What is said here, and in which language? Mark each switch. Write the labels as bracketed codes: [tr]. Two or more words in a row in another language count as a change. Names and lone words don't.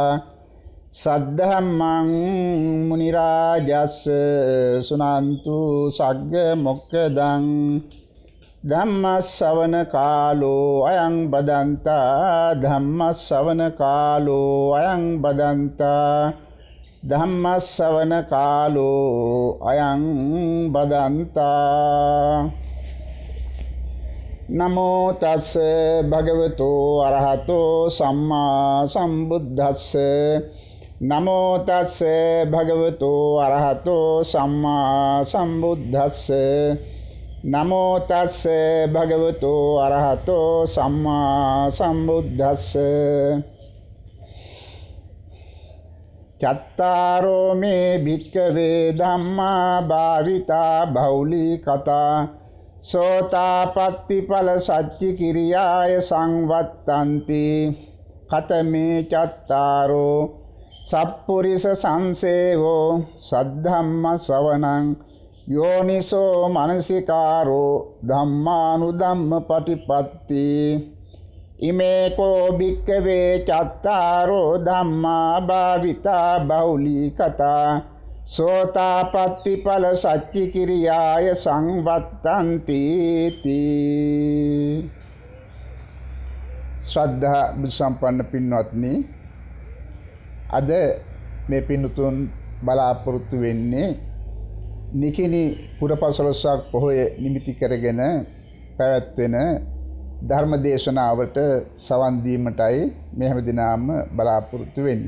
[pi] සද්ධම්මං මුනි රාජස් සුනන්තු සග්ග මොක්ඛදං ධම්මස්සවන කාලෝ අයං බදන්තා ධම්මස්සවන කාලෝ අයං බදන්තා ධම්මස්සවන කාලෝ අයං බදන්තා නමෝ තස් භගවතෝ අරහතෝ සම්මා සම්බුද්දස්ස නමෝ තස් භගවතෝ අරහතෝ සම්මා සම්බුද්දස්ස නමෝ තස් භගවතෝ අරහතෝ සම්මා සම්බුද්දස්ස චත්තාරෝ මේ භික්ඛවේ ධම්මා භාවිතා බහුලී කතා සෝතාපට්ටි ඵල සච්චි කිරියාය සංවත්තන්ති කතමේ චත්තාරෝ සප්පුරිස සංසේවෝ සද්ධම්ම ශ්‍රවණං යෝනිසෝ මනසිකාරෝ ධම්මානුධම්ම පටිපත්ති ඉමේ කෝ භික්ඛවේ චත්තාරෝ ධම්මා භාවිතා බහුලී කතා සෝතාපට්ටි ඵල සච්චි කිරියාය සංවත්තන්ති තී. [si] ශ්‍රද්ධා බුද්ධ සම්පන්න පින්වත්නි, අද මේ පින්තුන් බලාපොරොත්තු වෙන්නේ නිකිනි පුරපසළොස්වක පොහොය නිමිති කරගෙන පැවැත්වෙන ධර්ම දේශනාවට සවන් දීමටයි මේ හැමදිනම බලාපොරොත්තු වෙන්නේ.